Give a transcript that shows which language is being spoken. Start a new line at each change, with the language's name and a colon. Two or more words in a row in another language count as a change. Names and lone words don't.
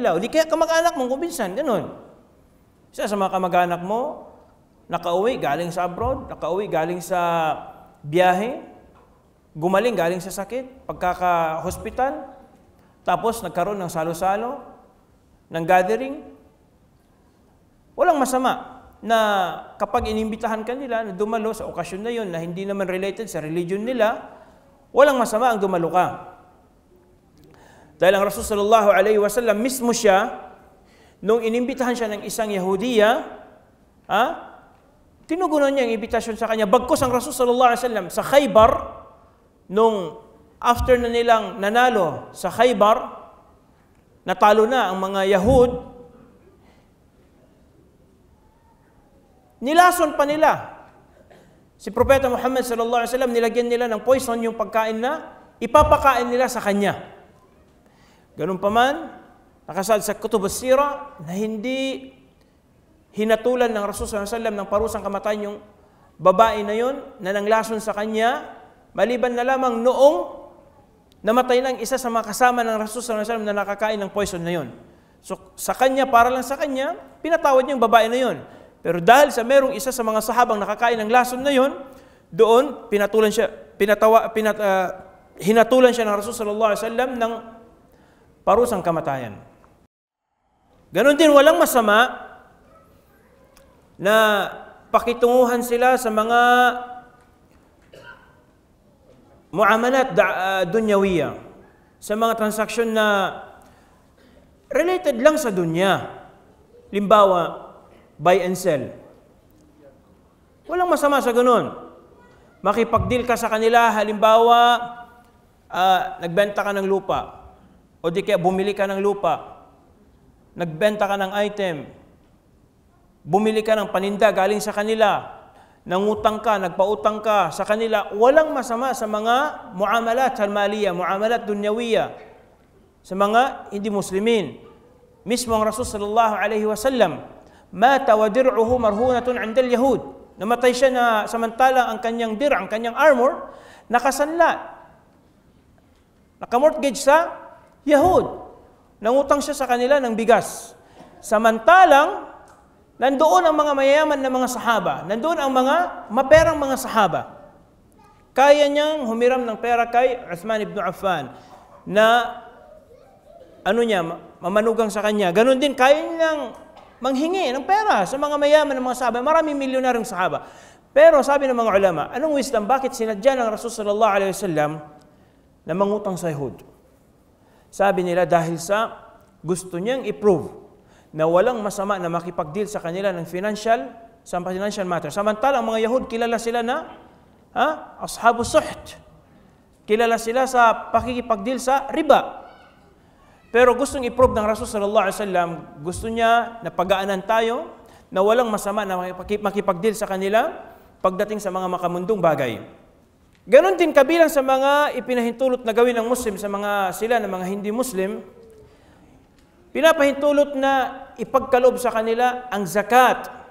Filipino: O di kaya kamag-anak mong kuminsan, ganun. Isa sa mga kamag-anak mo, nakauwi galing sa abroad, nakauwi galing sa biyahe, gumaling galing sa sakit, pagkaka-hospital, tapos nagkaroon ng salo-salo, ng gathering. Walang masama na kapag inimbitahan ka nila na dumalo sa okasyon na yun na hindi naman related sa religion nila, walang masama ang dumalo ka. Dahil ang Rasul
Arabic: صلى الله عليه وسلم
Filipino: mismo siya, nung inimbitahan siya ng isang Yahudiya, tinugunan niya ang imbitasyon sa kanya. Bagkus ang Rasul
Arabic: صلى الله عليه وسلم
Filipino: sa Khaybar, nung after na nilang nanalo sa Khaybar, natalo na ang mga Yahud, nilason pa nila si Propeta Muhammad
Arabic: صلى الله عليه وسلم,
Filipino: nilagyan nila ng poison yung pagkain na ipapakain nila sa kanya. Ganun pa man, nakasal sa
Arabic: كتب السيرة
Filipino: na hindi hinatulan ng Rasul
Arabic: صلى الله عليه وسلم
Filipino: ng parusang kamatayan yung babae na yon na nanglason sa kanya, maliban na lamang noong namatay ng isa sa mga kasama ng Rasul
Arabic: صلى الله عليه وسلم
Filipino: na nakakain ng poison na yon. So sa kanya, para lang sa kanya, pinatawad niya yung babae na yon. Pero dahil sa merong isa sa mga sahabang nakakain ng lason na yon, doon hinatulan siya ng Rasul
Arabic: صلى الله عليه وسلم
Filipino: ng parusang kamatayan. Ganon din, walang masama na pakitunguhan sila sa mga
Arabic: معاملات دنيوية,
Filipino: sa mga transaksyon na related lang sa dunya. Limbawa,
English: buy and sell.
Filipino: Walang masama sa ganun. Makipag-deal ka sa kanila, halimbawa, nagbenta ka ng lupa, o di kaya bumili ka ng lupa, nagbenta ka ng item, bumili ka ng paninda galing sa kanila, nangutang ka, nagpautang ka sa kanila, walang masama sa mga
Arabic: معاملات المالية، معاملات دنيوية,
Filipino: sa mga hindi muslimin. Mismo ang Rasul
Arabic: صلى الله عليه وسلم، مات ودرعه مرهونة عند اليهود.
Filipino: Namatay siya na samantalang ang kanyang ang kanyang armor, nakasanla, nakamortgage sa Yahud. Nangutang siya sa kanila ng bigas. Samantalang nandoon ang mga mayayaman na mga sahaba, nandoon ang mga maperang mga sahaba. Kaya niyang humiram ng pera kay Uthman ibn Affan na mamanugang sa kanya. Ganon din, kaya niyang manghingi ng pera sa mga mayaman ng mga sahaba. Maraming milyonaryong sahaba. Pero sabi ng mga ulama, anong wisdom? Bakit sinadya ng Rasul
Arabic: صلى الله عليه وسلم
Filipino: na mangutang sa Yahud? Sabi nila dahil sa gusto niyang i-prove na walang masama na makipag-deal sa kanila ng
English: financial matter.
Filipino: Samantala, ang mga Yahud, kilala sila na
Arabic: أصحاب السحت.
Filipino: Kilala sila sa pakikipag-deal sa riba. Pero gustong i-prove ng Rasul
Arabic: صلى الله عليه وسلم,
Filipino: gusto niya na pagaanan tayo na walang masama na makipag-deal sa kanila pagdating sa mga makamundong bagay. Ganon din kabilang sa mga ipinahintulot na gawin ng Muslim sa mga sila na mga hindi Muslim, pinapahintulot na ipagkaloob sa kanila ang zakat.